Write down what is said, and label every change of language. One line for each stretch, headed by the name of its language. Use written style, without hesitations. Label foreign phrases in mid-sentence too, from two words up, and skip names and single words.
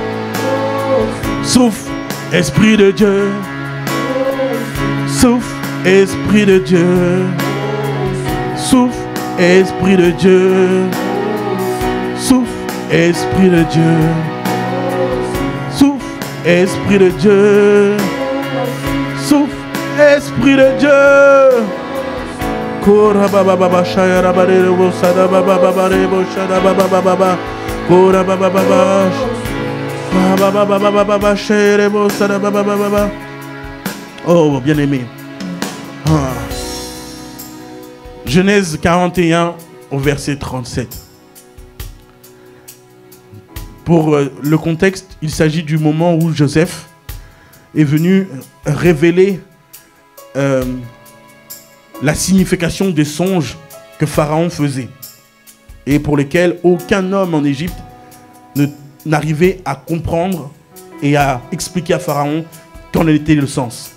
French: Souffle, Esprit de Dieu. Souffle, Esprit de Dieu. Souffle, Esprit de Dieu. Souffle, Esprit de Dieu. Souffle, Esprit de Dieu. Souffle, Esprit de Dieu. Kora baba baba shayara bare bo sada baba baba rebo shada baba baba kora baba baba baba baba baba shere bo sada baba baba. Oh bien aimé. Genèse 41 au verset 37. Pour le contexte, il s'agit du moment où Joseph est venu révéler la signification des songes que Pharaon faisait et pour lesquels aucun homme en Égypte n'arrivait à comprendre et à expliquer à Pharaon qu'en était le sens.